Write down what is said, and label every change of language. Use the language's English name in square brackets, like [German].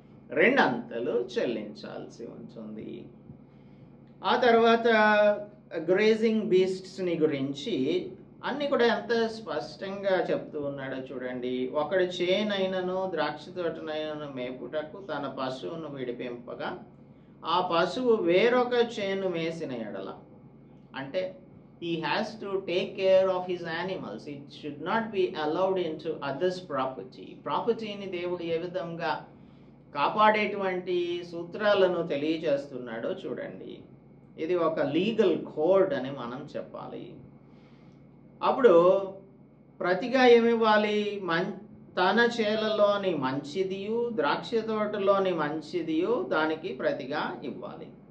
[Telugu] 2 అంతలు చెల్లించాల్సి ఉంటుంది. ఆ తర్వాత గ్రేజింగ్ బీస్ట్స్ని గురించి అన్నీ కూడా ఎంత స్పష్టంగా చెప్తూ ఉన్నాడో చూడండి. ఒకడు చేనైనను ద్రాక్ష తోటనైనను మేపుటకు తన పశువును విడిపింపగా ఆ పశువు వేరొక చేను మేసిన ఎడల, అంటే [English] he has to take care of his animals. It should not be allowed into others' property. [Telugu] ప్రాపర్టీని దేవుడు ఏ విధంగా కాపాడేటువంటి సూత్రాలను తెలియజేస్తున్నాడో చూడండి. ఇది ఒక లీగల్ కోడ్ అని మనం చెప్పాలి. అప్పుడు ప్రతిగా ఏమివ్వాలి, తన చేలలోని మంచిదియు ద్రాక్ష తోటలోని మంచిదియు దానికి ప్రతిగా ఇవ్వాలి.